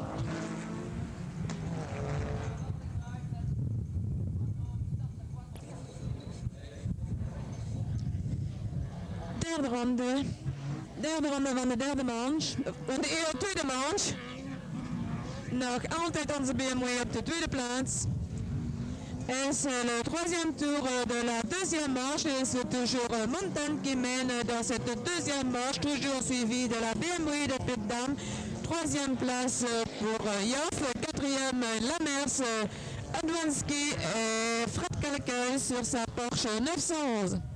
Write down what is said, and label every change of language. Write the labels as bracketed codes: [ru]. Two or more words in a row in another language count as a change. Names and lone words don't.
[nl] Derde ronde van de derde manche, van de tweede manche. Nog altijd onze BMW op de tweede plaats. [fr] Et c'est le troisième tour de la deuxième manche et c'est toujours Montagne qui mène dans cette deuxième manche, toujours suivi de la BMW de Pitt-Dam. Troisième place pour Yoff, quatrième Lamers, Advansky et Fred Calcaille sur sa Porsche 911.